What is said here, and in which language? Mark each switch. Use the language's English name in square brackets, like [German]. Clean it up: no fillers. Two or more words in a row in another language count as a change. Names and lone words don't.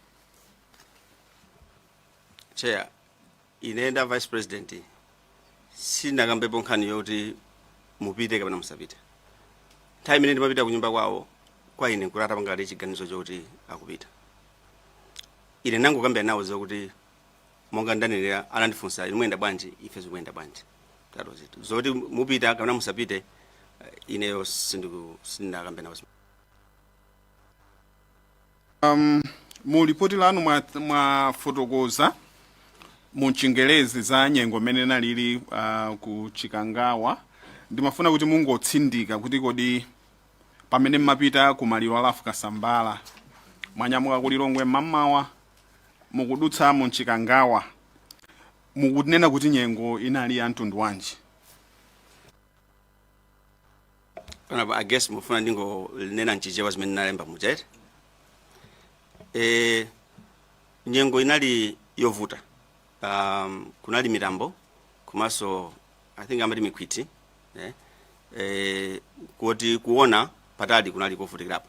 [Nyanja] Chair, inenda Vice President sinakambepo nkhani yoti mupite kapena musapite. Nthawi imene ndimapita kunyumba kwawo kwa ine nkulata pangati chiganizo choti akupita. Ine nangokambira nawo zokuti monga ndanenera anandifunsa ine muyenda bwanji ife zikuyenda bwanji. [English] That was it. [Nyanja] Zoti mupita kapena musapite ineyo sindakambira nawo. Mu ripoti lanu mwafotokoza mu Chingerezi za nyengo imene nalili ku Chikangawa. Ndimafuna kuti mungotsindika kuti kodi pamene mmapita kumaliro alafu kasambala mwanyamuka ku Lilongwe mamawa mukudutsa mu Chikangawa mukunena kuti nyengo inali ya mtundu wanji? [English] I guess [Nyanja] mufuna ndingo nena nchichewa zimene nalemba mujete. Nyengo inali yovuta. Kunali mitambo kumaso [English] I think [Nyanja] amati mikwiti kuti kuona patali kunali kovutikirapo.